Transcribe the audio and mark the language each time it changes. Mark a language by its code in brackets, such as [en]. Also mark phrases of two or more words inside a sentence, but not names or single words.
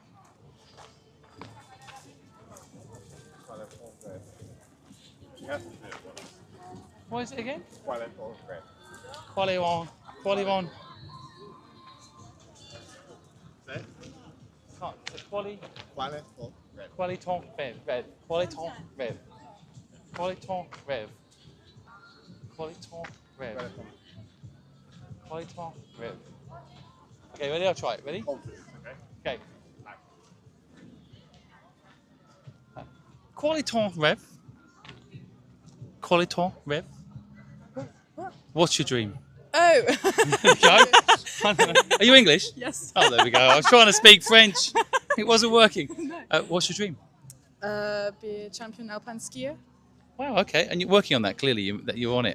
[en] You have to do it. What is it again? Quality. Quality. Say? Can't. Quali. Quality. Qualiton Rev. Qualiton Rev. Qualiton Rev. Qualiton Rev. Qualiton Rev. Okay, ready? I'll try it. Ready? Okay. Qualiton Rev. Qualiton Rev. What's your dream? Oh. Are you English? Yes. Oh, there we go. I was trying to speak French. It wasn't working. What's your dream? Be a champion alpine skier. Wow, okay. And you're working on that, clearly, that you're on it.